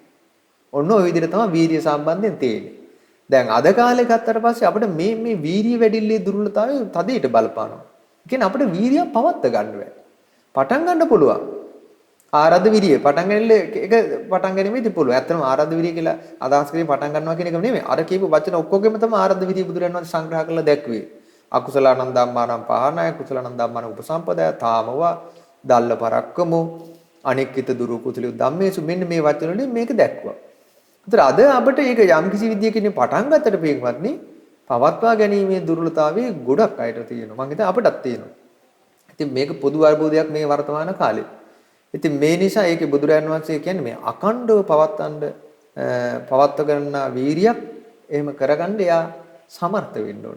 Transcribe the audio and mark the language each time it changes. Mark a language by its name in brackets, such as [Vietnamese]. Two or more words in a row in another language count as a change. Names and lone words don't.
[Sinhala] ඔන්න ඔය විදිහට තමයි වීරිය සම්බන්ධයෙන් තියෙන්නේ. දැන් අද කාලේ ගත්තට පස්සේ අපිට මේ වීරිය වැඩිල්ලේ දුර්වලතාවය තදයට බලපානවා. ඒ කියන්නේ අපිට වීරිය පවත්ත ගන්න බෑ. පටන් ගන්න පුළුවන්. [Pali] ආරද්ධ විරිය [Sinhala] පටන් ගැනීමේදී පුළුවන්. ඇත්තටම [Pali] ආරද්ධ විරිය [Sinhala] කියලා අදහස් කරේ පටන් ගන්නවා කියන එක නෙමෙයි. අර කියපු වචන ඔක්කොගෙම තමයි [Pali] ආරද්ධ විරිය [Sinhala] බුදුරජාණන් වහන්සේ සංග්‍රහ කරලා දැක්ුවේ. [Pali] අකුසලානං ධම්මානං පහනාය කුසලානං ධම්මානං උපසම්පදාය තාමවා දල්ල පරක්කමෝ අනික්කිත දුරු කුසලිය ධම්මේසු [Sinhala] මෙන්න මේ වචන වලින් මේක දැක්වුවා. ඒතර අද අපිට ඒක යම් කිසි විදියකින් පටන් ගන්නට පින්වත්නි පවත්වා ගැනීමේ දුර්වලතාවයේ ගොඩක් අයට තියෙනවා. මම හිතා අපටත් තියෙනවා. ඉතින් මේක පොදු අර්බුදයක් මේ වර්තමාන කාලේ. ඉතින් මේ නිසා ඒකේ බුදුරජාණන් වහන්සේ කියන්නේ මේ අකණ්ඩව පවත්ව ගන්න වීරියක් එහෙම කරගන්න එයා සමර්ථ වෙන්න ඕනේ.